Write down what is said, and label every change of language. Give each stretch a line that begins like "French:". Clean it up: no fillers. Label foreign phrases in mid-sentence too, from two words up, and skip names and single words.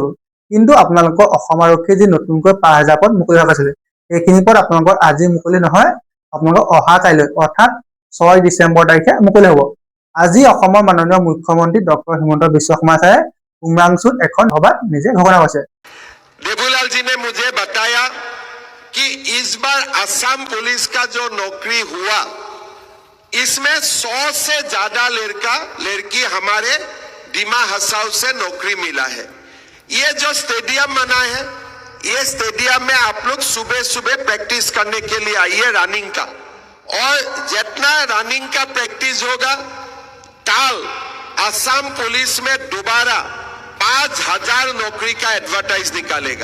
Assamese: কিন্তু আপোনালোকৰ অসম আৰক্ষীৰ যি নতুনকৈ ৫,০০০ পদ মুকলি হোৱা আছিল, এইখিনি পদ আপোনালোকৰ আজি মুকলি নহয়, আপোনালোকৰ অহা কাইলৈ অৰ্থাৎ ৬ ডিচেম্বৰ তাৰিখে মুকলি হ'ব। আজি অসমৰ মাননীয় মুখ্যমন্ত্ৰী ডক্টৰ হিমন্ত বিশ্ব শৰ্মা ছাৰে उमरांचूत এখন সভাত নিজে ঘোষণা কৰিছে।
Hindi: देवूलाल जी ने मुझे बताया कि इस बार असम पुलिस का जो नौकरी हुआ, इसमें 100 से ज्यादा लड़की हमारे डिमा हसाऊ से नौकरी मिला है। ये जो स्टेडियम बना है, ये स्टेडियम में आप लोग सुबह सुबह प्रैक्टिस करने के लिए आइए रनिंग का, और जितना रनिंग का प्रैक्टिस होगा, कल असम पुलिस में दोबारा 5,000 नौकरी का एडवर्टाइज निकालेगा।